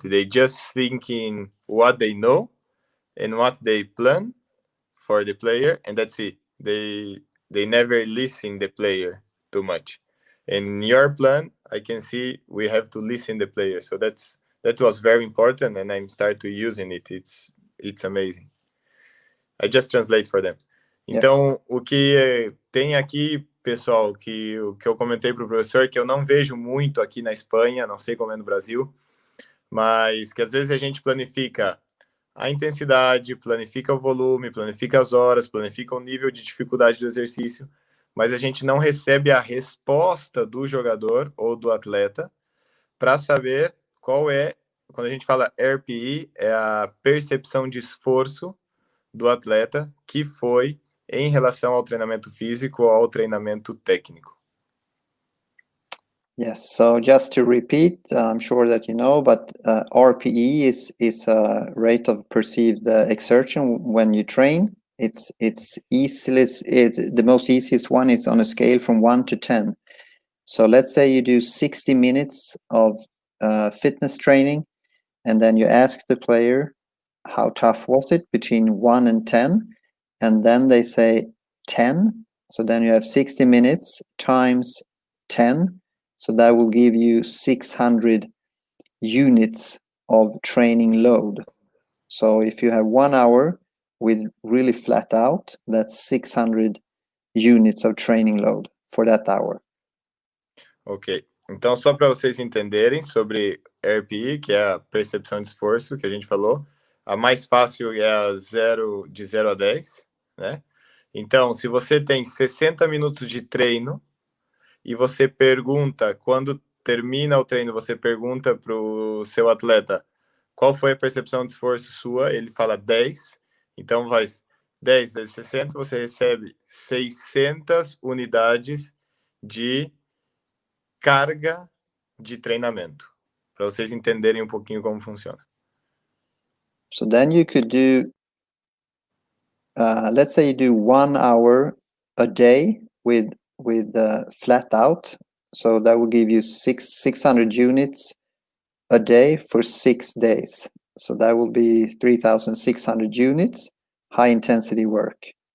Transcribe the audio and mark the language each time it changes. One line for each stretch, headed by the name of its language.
English: They just thinking what they know and what they plan for the player, and that's it. They never listen the player too much. In your plan, I can see we have to listen the player. So that was very important, and I'm start to using it. It's amazing. I just translate for them.
Portuguese: Então, o que tem aqui, pessoal, que eu comentei para o professor, que eu não vejo muito aqui na Espanha, não sei como é no Brasil, mas que às vezes a gente planifica a intensidade, planifica o volume, planifica as horas, planifica o nível de dificuldade do exercício, mas a gente não recebe a resposta do jogador ou do atleta para saber qual é, quando a gente fala RPE, é a percepção de esforço do atleta que foi em relação ao treinamento físico ou ao treinamento técnico.
English: Yes, so just to repeat, I'm sure that you know, but RPE is a rate of perceived exertion when you train. It's the most easiest one is on a scale from 1 to 10. So let's say you do 60 minutes of fitness training, and then you ask the player, how tough was it between 1 and 10? And then they say 10. So then you have 60 minutes times 10. So that will give you 600 units of training load. So if you have 1 hour with really flat out, that's 600 units of training load for that hour. Ok.
Portuguese: Então, só para vocês entenderem sobre RPE, que é a percepção de esforço que a gente falou, a mais fácil é a de 0 a 10, né? Então, se você tem 60 minutos de treino e você pergunta, quando termina o treino, você pergunta para o seu atleta qual foi a percepção de esforço sua, ele fala 10, então vai 10 vezes 60, você recebe 600 unidades de carga de treinamento, para vocês entenderem um pouquinho como funciona.
English: So then you could do, let's say you do 1 hour a day with flat out. So that will give you 600 units a day for 6 days. So that will be 3,600 units, high intensity work.